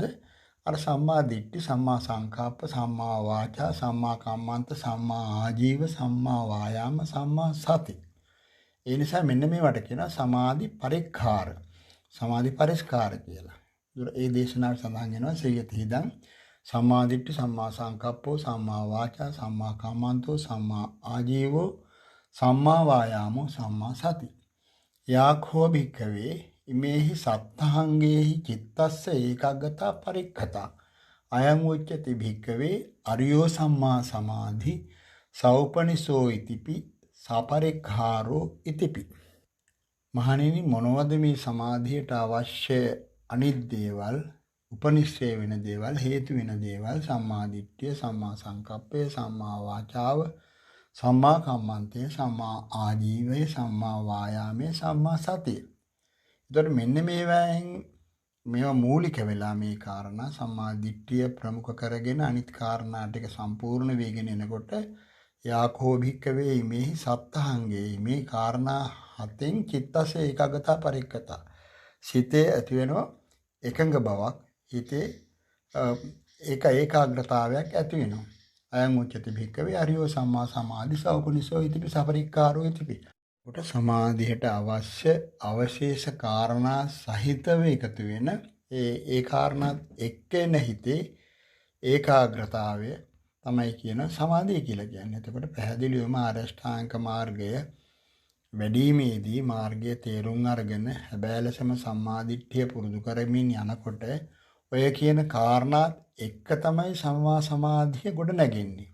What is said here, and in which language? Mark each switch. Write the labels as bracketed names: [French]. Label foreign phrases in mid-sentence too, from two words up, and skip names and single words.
[Pali] අර සම්මා දිට්ඨි, සම්මා සංකප්ප, සම්මා වාචා, සම්මා කම්මන්ත, සම්මා ආජීව, සම්මා වායාම, සම්මා සති. [Sinhala] ඒ නිසා මෙන්න මේවට කියනවා [Pali] සමාධි පරික්ඛාර, [Sinhala] සමාධි පරිස්කාර කියලා. ඒ දේශනාවේ සඳහන් වෙනවා සියතිහිදන් [Pali] සම්මා දිට්ඨි, සම්මා සංකප්පෝ, සම්මා වාචා, සම්මා කම්මන්තෝ, සම්මා ආජීවෝ, සම්මා වායාමෝ, සම්මා සති. යාඛෝ භික්ඛවේ ඉමේහි සත්තහංගේහි චිත්තස්ස ඒකාග්‍රතා පරික්ඛතා අයං උච්චති භික්ඛවේ අරියෝ සම්මා සමාධි සෞපනිසෝ ඉතිපි සපරික්ඛාරෝ ඉතිපි. [Sinhala] මහණෙනි, මොනවද මේ සමාධියට අවශ්‍ය අනිත් දේවල්, උපනිශ්‍රේ වෙන දේවල්, හේතු වෙන දේවල්? සම්මා දිට්ඨිය, සම්මා සංකප්පය, සම්මා වාචාව, සම්මා කම්මන්තය, සම්මා ආජීවය, සම්මා වායාමය, සම්මා සතිය. එතකොට මෙන්න මේවා මූලික වෙලා මේ කාරණා සම්මා දිට්ඨිය ප්‍රමුඛ කරගෙන අනිත් කාරණා ටික සම්පූර්ණ වෙගෙන එනකොට [Pali] යාකෝ භික්ඛවේ මේහි සත්තහංගේ [Sinhala] මේ කාරණා හතෙන් [Pali] චිත්තස ඒකාග්‍රතා පරික්ඛතා. [Sinhala] සිතේ ඇති වෙන එකඟ බවක්, හිතේ ඒකාග්‍රතාවයක් ඇති වෙනවා. [Pali] අයං උච්චති භික්ඛවේ අරියෝ සම්මා සමාධි සෞපනිසෝ ඉතිපි සපරික්ඛාරෝ ඉතිපි. [Sinhala] කොට සමාධියට අවශ්‍ය අවශේෂ කාරණා සහිතව එකතු වෙන ඒ කාරණාත් එක්ක එන හිතේ ඒකාග්‍රතාවය තමයි කියන සමාධිය කියලා කියන්නේ. එතකොට පැහැදිලිවම ආරෂ්ඨාංග මාර්ගය වැඩිීමේදී මාර්ගයේ තේරුම් අරගෙන හැබෑ ලෙසම සම්මාදිට්ඨිය පුරුදු කරමින් යනකොට ඔය කියන කාරණාත් එක්ක තමයි සම්මා සමාධිය ගොඩ නැගෙන්නේ.